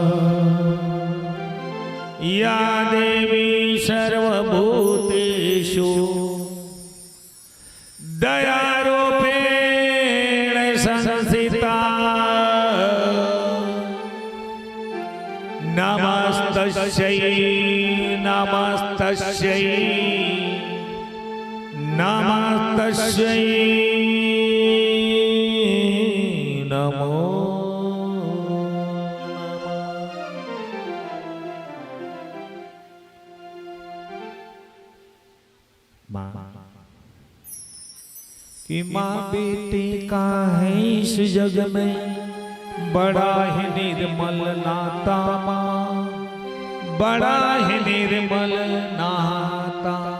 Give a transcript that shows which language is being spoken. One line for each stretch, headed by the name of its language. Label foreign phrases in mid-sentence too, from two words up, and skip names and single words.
Sanskrit: या देवी सर्वभूतेषु दयारूपेण संस्थिता, नमस्तस्यै नमस्तस्यै नमस्तस्यै नमो
Hindi: कि माँ बेटी का है इस जग में बड़ा ही निर्मल नाता, माँ बड़ा ही निर्मल नाता।